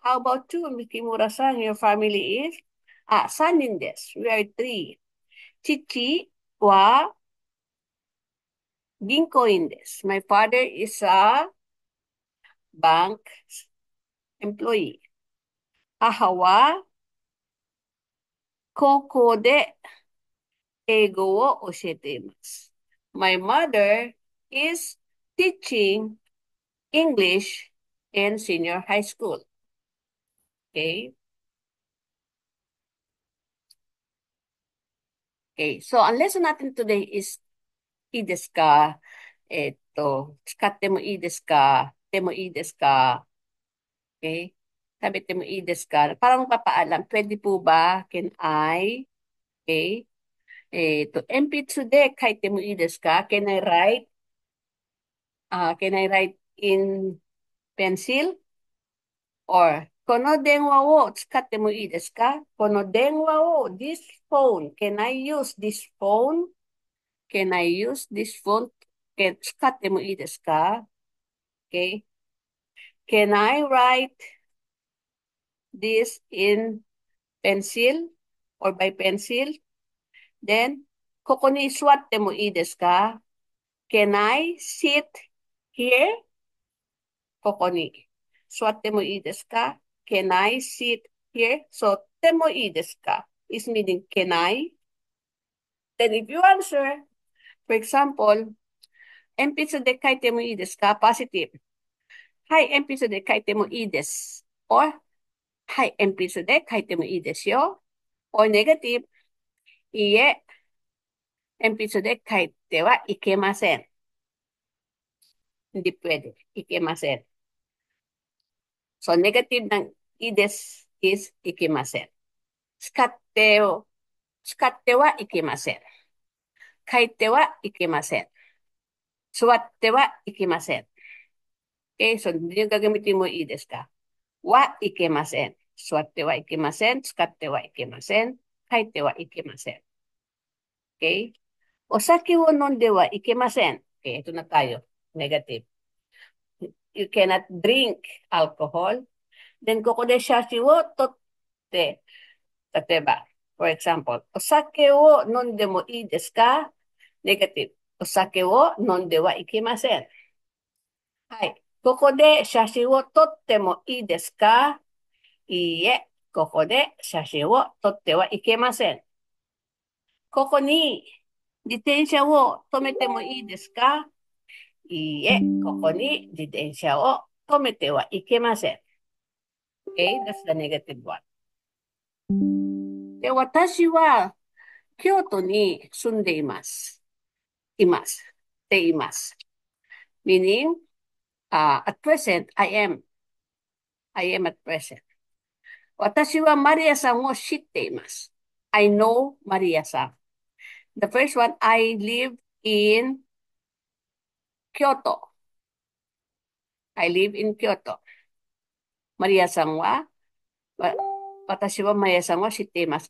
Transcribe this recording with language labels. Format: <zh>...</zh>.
<en>How about you, Kimura-san? Your family is?</en> <ja>3人です。</ja> <en>We are three.</en> <ja>Chichi wa Ginko des.</ja> <en>My father is a bank employee.</en> <ja>母は高校で英語を教えています。</ja> <en>My mother is teaching English in senior high school. Okay? Okay. So,</en> <tl>ang lesson natin</tl> <en>today is</en> <ja>いいですか使ってもいいですかでもいいですか</ja> <en>Okay?</en> <ja>食べてもいいですか</ja> <tl>Parang papaalam, pwede po ba?</tl> <en>Can I? Okay?</en> <ja>MP2 で書いてもいいですか</ja> <en>Can I write? Can I write in pencil? Or,</en> <ja>この電話を使ってもいいですかこの電話を、</ja> <en>this phone, can I use this phone? Can I use this phone?</en> <ja>使ってもいいですか Okay.</ja> <en>Can I write this in pencil or by pencil? Then,</en> <ja>ここに座ってもいいですか</ja> <en>Can I sit here?</en> <ja>ここに座ってもいいですか</ja> <en>Can I sit here? So,</en> <ja>てもいいですか</ja> <en>is meaning can I? Then if you answer, for example,</en> <ja>鉛筆で書いてもいいですか</ja> <en>Positive.</en> <ja>はい、鉛筆で書いてもいいです。or はい、鉛筆で書いてもいいですよ。</ja> <en>or negative.</en> <ja>いいえ、鉛筆で書いてはいけません。</ja> <tl>Hindi pwede.</tl> <ja>いけません。</ja> <en>So, negative ngいいです is いけません。</en> <ja>使ってはいけません。書いてはいけません。座ってはいけません。Okay?</ja> <tl>So, yung gagamitin mo</tl> <ja>いいですかはいけません。座ってはいけません。使ってはいけません。書いてはいけません。Okay? お酒を飲んではいけません。</ja> <tl>Okay, ito na tayo. Negative.</tl> <en>You cannot drink alcohol.</en> <ja>Then, ここで写真を撮って、例えば、</ja> <en>for example,</en> <ja>お酒を飲んでもいいですか ?negative. お酒を飲んではいけません。はい。ここで写真を撮ってもいいですかいいえ。ここで写真を撮ってはいけません。ここに自転車を止めてもいいですかいいえ。ここに自転車を止めてはいけません。</ja> <en>Okay? That's the negative one.</en> <ja>で、私は京都に住んでいます。います。でいます。</ja> <en>Meaning, at present, I am at present.</en> <ja>私はマリアさんを知っています。</ja> <en>I know</en> <ja>マリアさん。</ja> <en>The first one, I live in Kyoto. I live in Kyoto.</en> <ja>マリアさんは、わ私はマリアさんを知っています。</ja>